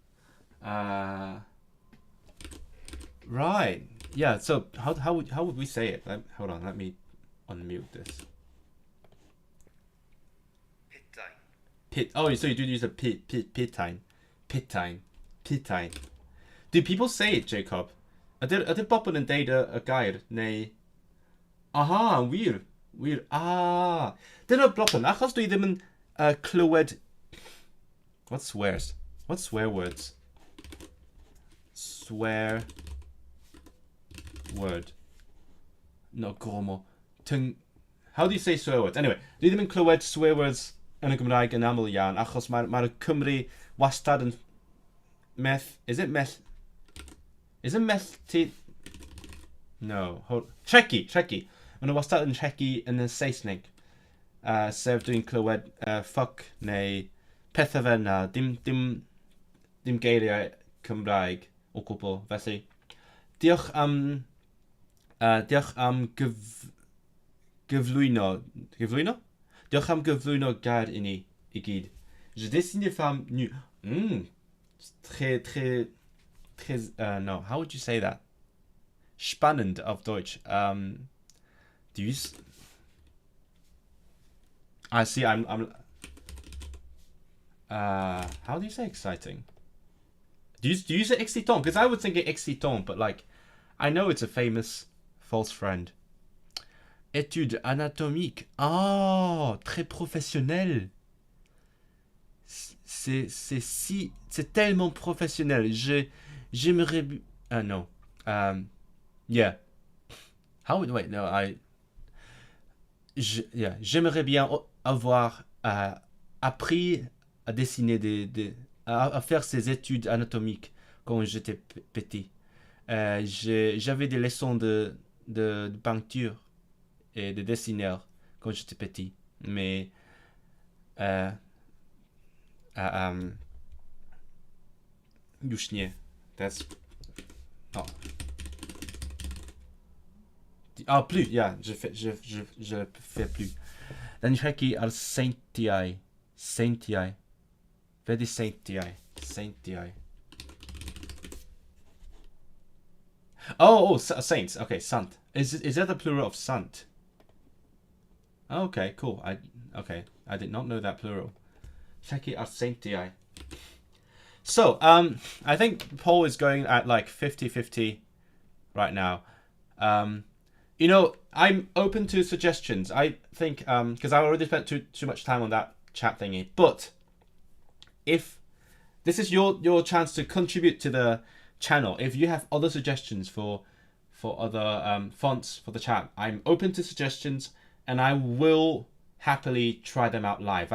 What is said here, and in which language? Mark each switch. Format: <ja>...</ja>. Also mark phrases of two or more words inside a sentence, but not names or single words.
<en>Right. Yeah. So how would we say it? Hold on. Let me unmute this. Pit. Oh, so you do use a pitine. Do people say it, Jacob?</en> <cy>Ydy bobl yn deud y gair, neu... Aha, wir. Ah. Dyna broblem, achos dwi ddim yn clywed...</cy> <en>What swears? What swear words? Swear... word. No, gomo. How do you say swear words? Anyway,</en> <cy>dwi ddim yn clywed</cy> <en>swear words</en> <cy>yn y Gymraeg yn aml iawn, achos mae'r Cymru wastad yn meth...</cy> <en>Is it meth... Is it meth... No. Trecu.</en> <cy>Mae nhw wastad yn trecu yn y Saesneg. Sef dwi'n clywed fuck neu pethau fe na. Dim geiriau Cymraeg o gwbl. Felly, diolch am gyflwyno. Gyflwyno? Diolch am gyflwyno gair i ni I gyd.</cy> <fr>Je dessine des femmes nues. Très,</fr> <en>no, how would you say that?</en> <de>Spannend auf Deutsch.</de> <en>Do you... I see, I'm how do you say exciting? Do you say excitant? Because I would think it excitant, but like, I know it's a famous false friend.</en> <fr>Études anatomiques. Oh, très professionnel. C'est tellement professionnel. J'aimerais...</fr> <en>no. Yeah. How would... Wait, no, yeah.</en> <fr>J'aimerais bien avoir appris à dessiner à faire ces études anatomiques quand j'étais petit. J'avais des leçons de peinture et de dessineur quand j'étais petit. Mais...</fr> <pl>już nie.</pl> <en>That's... Oh. Ah, plus, yeah,</en> <fr>je fais plus.</fr> <cy>Dan checky ar Saintiai. Vedi Saintiai.</cy> <en>Oh, saints. Okay, sant. Is that the plural of sant? Okay, cool. I did not know that plural.</en> <cy>Checky ar Saintiai.</cy> <en>So, I think Paul is going at like 50-50 right now. You know, I'm open to suggestions. I think, because I already spent too much time on that chat thingy. But if this is your chance to contribute to the channel, if you have other suggestions for other fonts for the chat, I'm open to suggestions, and I will happily try them out live.</en>